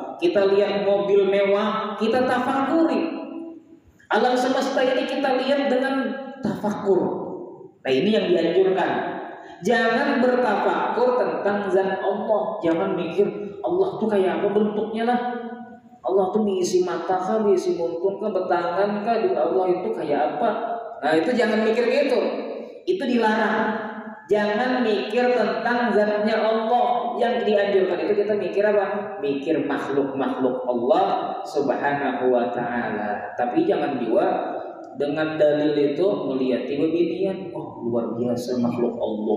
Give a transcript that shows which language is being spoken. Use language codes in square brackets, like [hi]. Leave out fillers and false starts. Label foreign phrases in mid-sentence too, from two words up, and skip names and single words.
[id] Kita lihat mobil mewah, kita tafakuri. Alam semesta ini kita lihat dengan tafakur. Nah, ini yang dianjurkan. Jangan bertafakur tentang zat Allah. Jangan mikir Allah tuh kayak apa bentuknya lah. Allah tuh diisi mata kah, diisi muntung kah, bertangan kah, Allah itu kayak apa. Nah, itu jangan mikir gitu. Itu dilarang. Jangan mikir tentang zatnya Allah. Yang dianjurkan itu kita mikir apa? Mikir makhluk-makhluk Allah [ar] سبحانه وتعالى. [id] Tapi jangan juga dengan dalil itu melihat beginian, oh luar biasa makhluk Allah.